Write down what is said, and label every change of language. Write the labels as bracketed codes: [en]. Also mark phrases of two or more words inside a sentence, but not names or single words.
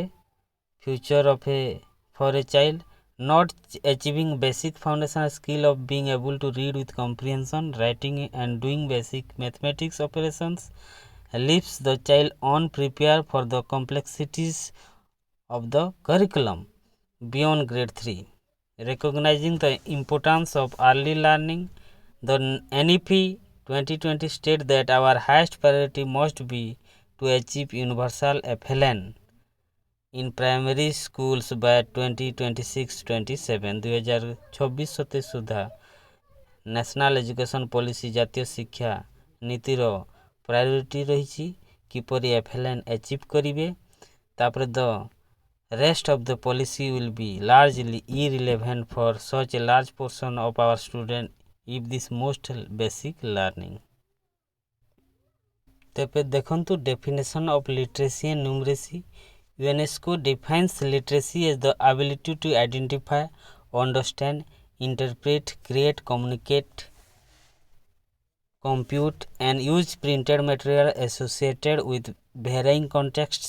[en] future of for a child, not achieving basic foundational skill of being able to read with comprehension, writing and doing basic mathematics operations leaves the child unprepared for the complexities of the curriculum beyond grade 3. Recognizing the importance of early learning, the NEP 2020 states that our highest priority must be to achieve universal FLN in primary schools by 2026-27, 2026-27 ସୁଦ୍ଧା National Education Policy, [or] ଜାତୀୟ ଶିକ୍ଷା ନୀତିର ପ୍ରାୟୋରିଟି ରହିଛି କିପରି FLN achieve କରିବେ। [en] ତାପରେ the rest of the policy will be largely irrelevant for such a large portion of our students if this most basic learning. [or] ତେବେ ଦେଖନ୍ତୁ [en] definition of literacy and numeracy. UNESCO defines literacy as the ability to identify, understand, interpret, create, communicate, compute, and use printed material associated with varying contexts.